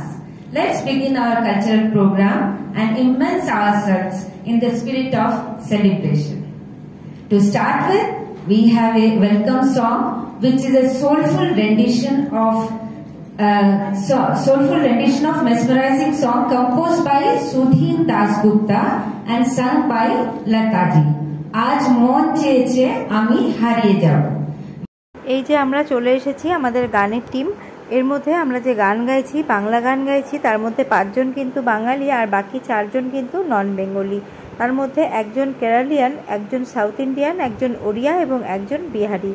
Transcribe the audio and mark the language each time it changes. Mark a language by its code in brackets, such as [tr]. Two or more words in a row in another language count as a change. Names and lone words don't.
[en] Let's begin our cultural program and immerse ourselves in the spirit of celebration. To start with, we have a welcome song, which is a soulful rendition of mesmerizing song composed by Sudhin Dasgupta and sung by Lataji. [bn] আজ মন চেয়েছে আমি হারিয়ে যাব. এই যে আমরা চলে এসেছি আমাদের গানের টিম। এর মধ্যে আমরা যে গান গাইছি, বাংলা গান গাইছি, তার মধ্যে 5 জন কিন্তু বাঙালি আর বাকি 4 জন কিন্তু [en] non Bengali. [bn] তার মধ্যে একজন কেরালিয়ান, একজন [en] South Indian, [bn] একজন ওড়িয়া এবং একজন বিহারি।